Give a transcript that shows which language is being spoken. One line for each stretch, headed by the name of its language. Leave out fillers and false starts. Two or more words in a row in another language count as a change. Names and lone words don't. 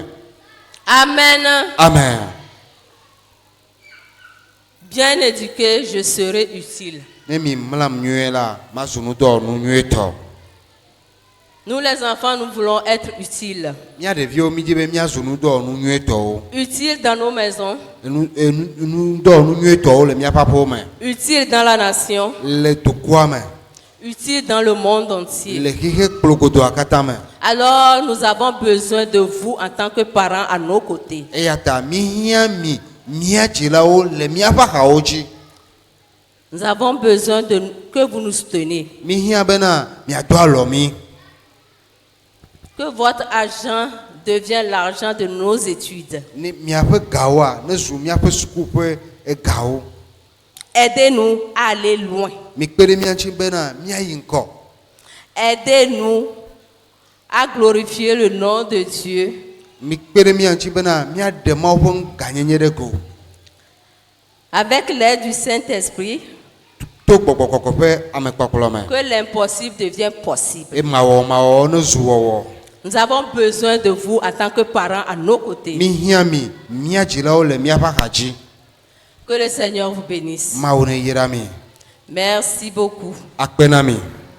French: Amen. Amen. Bien éduqué, je serai utile.
Ewe: Ne mi mlam nyuie la mazu nudɔwɔnu nyuietɔ.
French: Nous les enfants, nous voulons être utiles.
Ewe: Mía ɖeviwo mi dzi be míazu nudɔwɔnu nyuietɔwo.
French: Utiles dans nos maisons.
Ewe: Nudɔwɔnu nyuietɔwo le míaƒe aƒewo me.
French: Utiles dans la nation.
Ewe: Le dukɔa me.
French: Utiles dans le monde entier.
Ewe: Le xixe kplogodoa katã me.
French: Alors, nous avons besoin de vous en tant que parents à nos côtés.
Ewe: Eya ta mi hiã mi mía dzilawo le míaƒe axawo dzi.
French: Nous avons besoin que vous nous souteniez.
Ewe: Mi hiã bena miado alɔ mi.
French: Que votre argent devienne l'argent de nos études.
Ewe: Ne miaƒe gawoa ne zu miaƒe suku ƒe gawo.
French: Aidez-nous à aller loin.
Ewe: Mi kpe ɖe mía ŋuti bena míayi ŋkɔ.
French: Aidez-nous à glorifier le nom de Dieu.
Ewe: Mi kpe ɖe mía ŋuti bena míaɖe Mawu ƒe ganyenye ɖe go.
French: Avec l'aide du Saint-Esprit,
Ewe: To gbɔgbɔ kɔkɔ ƒe amekpɔkplɔ me.
French: que l'impossible devienne possible.
Ewe: E mawɔmawɔ ne zu wɔwɔ.
French: Nous avons besoin de vous en tant que parents à nos côtés.
Ewe: Mi hiã mi mía dzilawo le míaƒe axa dzi.
French: Que le Seigneur vous bénisse.
Ewe: Mawu ne yra mi.
French: Merci beaucoup.
Ewe: Akpe na mi.